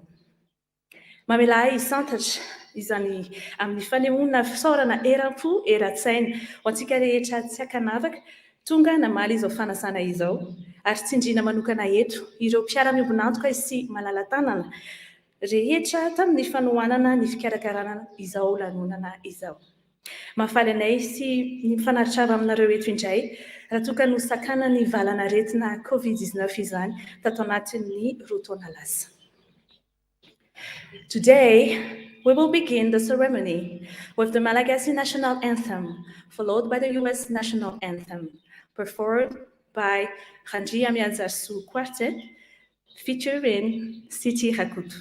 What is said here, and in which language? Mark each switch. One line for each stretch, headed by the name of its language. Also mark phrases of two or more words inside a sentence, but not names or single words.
Malagasy: Mamela hisantatra izany amin'ny fanehoana fisaorana eram-po eran-tsaina ho antsika rehetra tsy ankanavaka tonga namaly izao fanasana izao, ary tsindriana manokana eto ireo mpiara-miombonantoka sy malala-tanana rehetra tamin'ny fanohanana ny fikarakarana izao lanonana izao. Mahafaly anay sy ny mifanaritra aminareo eto indray raha toka no sakana ny valana retina COVID-19 izany tato anatin'ny 2 taona lasa.
English: Today, we will begin the ceremony with the Malagasy national anthem, followed by the U.S. national anthem, performed by Randria Mianzasu Quartet, featuring Siti Rakutu.